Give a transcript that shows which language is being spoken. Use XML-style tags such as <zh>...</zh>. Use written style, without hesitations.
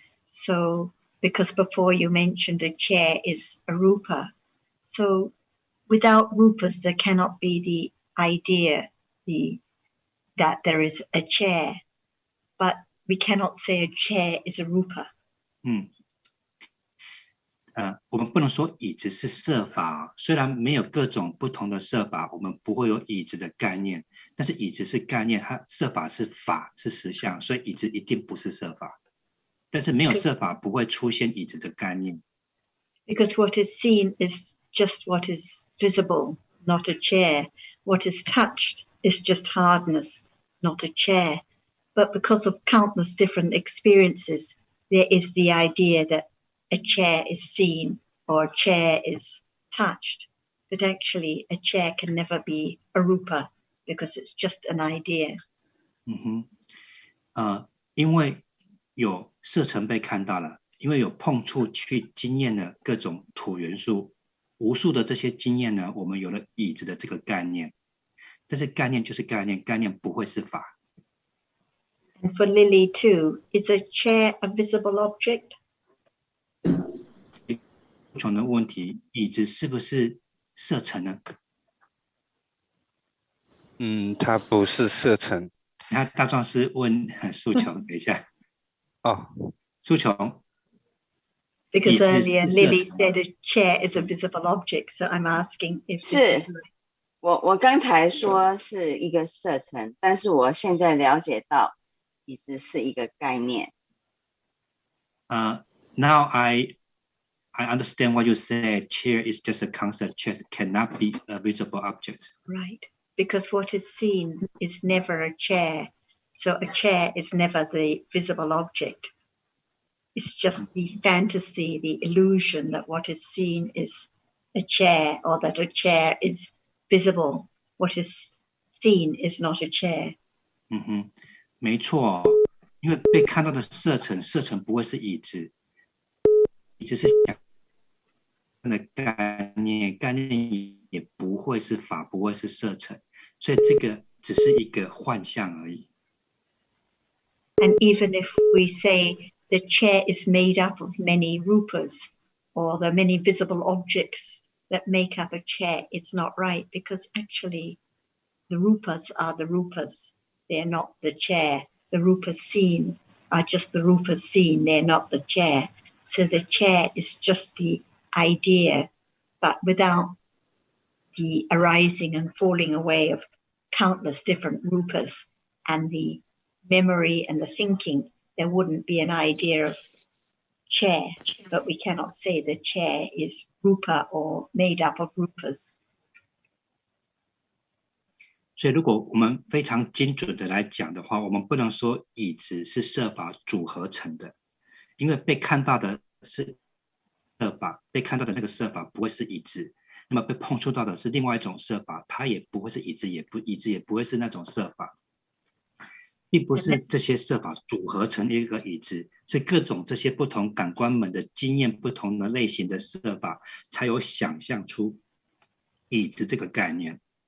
<en>So, because before you mentioned a chair is a rupa. So, without rupas, there cannot be the idea that there is a chair. But we cannot say a chair is a rupa.</en> <zh>我们不能说椅子是色法，虽然没有各种不同的色法，我们不会有椅子的概念，但是椅子是概念，它色法是法，是实相，所以椅子一定不是色法。但是没有色法不会出现椅子的概念。</zh> <en>Because what is seen is just what is visible, not a chair. What is touched is just hardness, not a chair. But because of countless different experiences, there is the idea that a chair is seen or a chair is touched. But actually, a chair can never be a rupa because it's just an idea.</en> <zh>因为有色尘被看到了，因为有碰触去经验了各种土元素，无数的这些经验呢，我们有了椅子的这个概念。但是概念就是概念，概念不会是法。</zh> <en>And for Lily too, is a chair a visible object?</en> <zh>不同的问题，椅子是不是色尘呢？它不是色尘。那大壮师问素琼，等一下。素琼。</zh> <en>Because earlier Lily said a chair is a visible object, so I'm asking if</en> <zh>是我刚才说是一个色尘，但是我现在了解到椅子是一个概念。</zh> <en>Now I understand what you said. Chair is just a concept. Chair cannot be a visible object. Right, because what is seen is never a chair. So a chair is never the visible object. It's just the fantasy, the illusion that what is seen is a chair or that a chair is visible. What is seen is not a chair.</en> <zh>没错，因为被看到的色尘，色尘不会是椅子。椅子是想的概念，概念也不会是法，不会是色尘，所以这个只是一个幻象而已。</zh> <en>And even if we say the chair is made up of many rupas, or the many visible objects that make up a chair, it's not right, because actually the rupas are the rupas. They're not the chair. The rupas seen are just the rupas seen. They're not the chair. So the chair is just the idea, but without the arising and falling away of countless different rupas and the memory and the thinking, there wouldn't be an idea of chair. But we cannot say the chair is rupa or made up of rupas.</en> <zh>所以如果我们非常精准的来讲的话，我们不能说椅子是色法组合成的，因为被看到的是色法，被看到的那个色法不会是椅子，那么被碰触到的是另外一种色法，它也不会是椅子，椅子也不会是那种色法，并不是这些色法组合成一个椅子，是各种这些不同感官门的经验不同的类型的色法，才有想象出椅子这个概念。</zh>